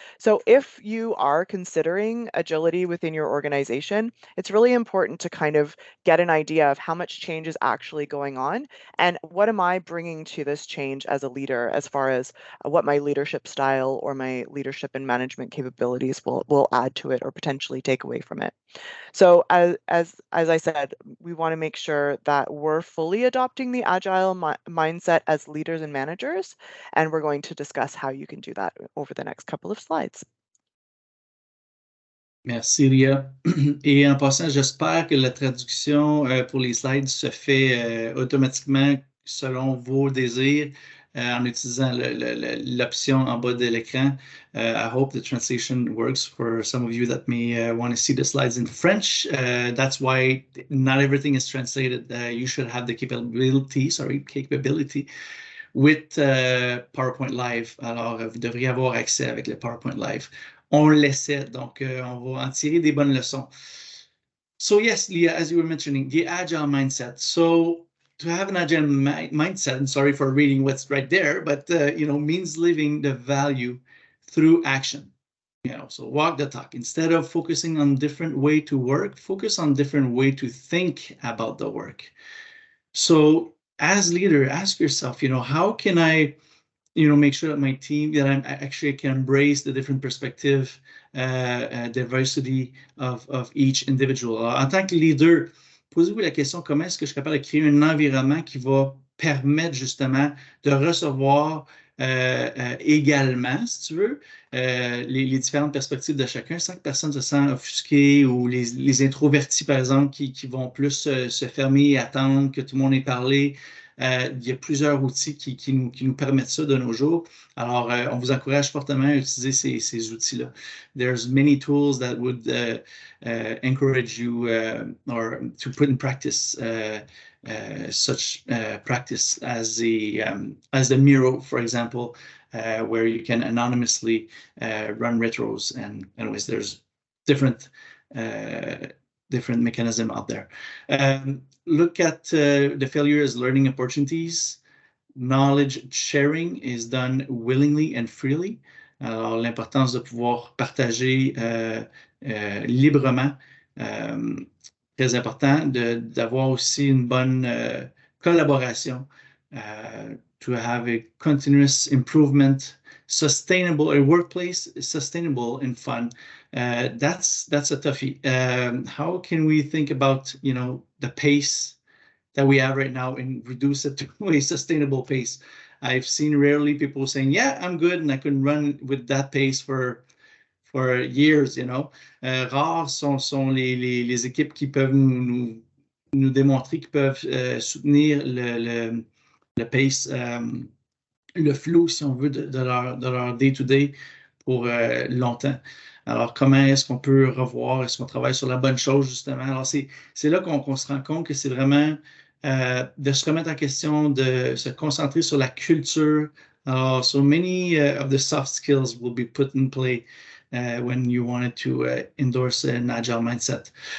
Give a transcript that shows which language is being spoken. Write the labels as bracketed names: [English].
[English] So if you are considering agility within your organization, it's really important to kind of get an idea of how much change is actually going on and what am I bringing to this change as a leader, as far as what my leadership style or my leadership and management capabilities will add to it or potentially take away from it. So as I said, we want to make sure that we're fully adopting the agile mindset as leaders and managers, and we're going to discuss how you can do that over the next couple of slides. [French] Merci, Ria. Et en passant, j'espère que la traduction pour les slides se fait automatiquement selon vos désirs en utilisant l'option en bas de l'écran. [English] I hope the translation works for some of you that may want to see the slides in French. That's why not everything is translated. You should have the capability with PowerPoint Live. [French] Alors, vous devriez avoir accès avec le PowerPoint Live. On l'essaie, donc on va en tirer des bonnes leçons. [English] So yes, Leah, as you were mentioning, the agile mindset. So to have an agile mindset, and sorry for reading what's right there, but means living the value through action. So walk the talk. Instead of focusing on different way to work, focus on different way to think about the work. So as leader, ask yourself, how can I make sure that my team, that I actually can embrace the different perspective, diversity of each individual. [French] Alors, en tant que leader, posez-vous la question, comment est-ce que je suis capable de créer un environnement qui va permettre justement de recevoir également, si tu veux, les différentes perspectives de chacun, sans que personne se sente offusqué ou les introvertis, par exemple, qui vont plus se fermer et attendre que tout le monde ait parlé. Il y a plusieurs outils qui nous permettent ça de nos jours. Alors, on vous encourage fortement à utiliser ces outils-là. [English] There's many tools that would encourage you or to put in practice such practice as the Miro, for example, where you can anonymously run retros. And anyways, there's different mechanism out there. Look at the failure as learning opportunities. Knowledge sharing is done willingly and freely. [French] Alors, l'importance de pouvoir partager librement. Très important d'avoir aussi une bonne collaboration. [English] To have a continuous improvement, sustainable, a workplace sustainable and fun. That's a toughie. How can we think about, the pace that we have right now and reduce it to a sustainable pace? I've seen rarely people saying, yeah, I'm good and I can run with that pace for years, [French] Rares sont les équipes qui peuvent nous démontrer qu'ils peuvent soutenir le pace, le flow, si on veut, de leur day-to-day pour longtemps. Alors, comment est-ce qu'on peut revoir, est-ce qu'on travaille sur la bonne chose, justement? Alors, c'est là qu'on se rend compte que c'est vraiment de se remettre en question, de se concentrer sur la culture. Alors, [English] so many of the soft skills will be put in play when you wanted to endorse an agile mindset.